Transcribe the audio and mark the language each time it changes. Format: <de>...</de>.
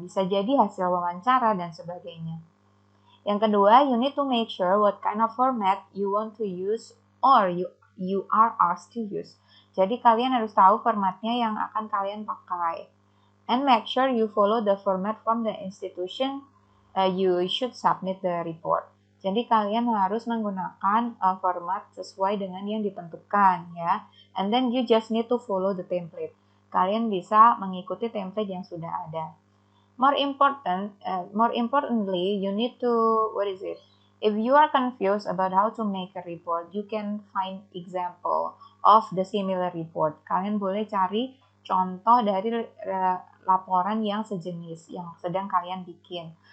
<id>Bisa jadi hasil wawancara dan sebagainya. Yang kedua,</id> <en>you need to make sure what kind of format you want to use or you are asked to use.</en> <id>Jadi kalian harus tahu formatnya yang akan kalian pakai.</id> <en>And make sure you follow the format from the institution you should submit the report.</en> <id>Jadi kalian harus menggunakan format sesuai dengan yang ditentukan, ya.</id> <en>And then you just need to follow the template.</en> <id>Kalian bisa mengikuti template yang sudah ada.</id> <en>More importantly, you need to, if you are confused about how to make a report, you can find example of the similar report.</en> <id>Kalian boleh cari contoh dari laporan yang sejenis yang sedang kalian bikin.</id>